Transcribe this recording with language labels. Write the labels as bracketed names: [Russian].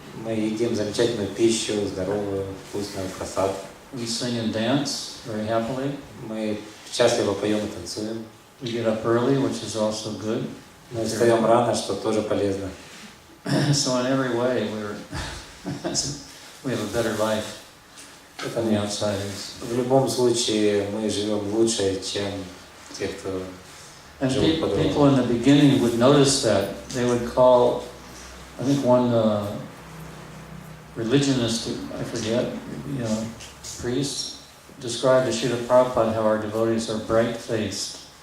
[Russian] Мы едим замечательную пищу, здоровую, вкусную прасад. [English] We sing and dance very happily. [Russian] Мы счастливо поем и танцуем. [English] We get up early, which is also good. [Russian] Мы встаем рано, что тоже полезно. [English] So in every way, we have a better life than the outsiders. [Russian] В любом случае мы живем лучше, чем те, кто [English] And [Russian] живут по-другому. [English] people in the beginning would notice that. They would call, I think one religionist, I forget, priest, described to Srila Prabhupada how our devotees are bright-faced.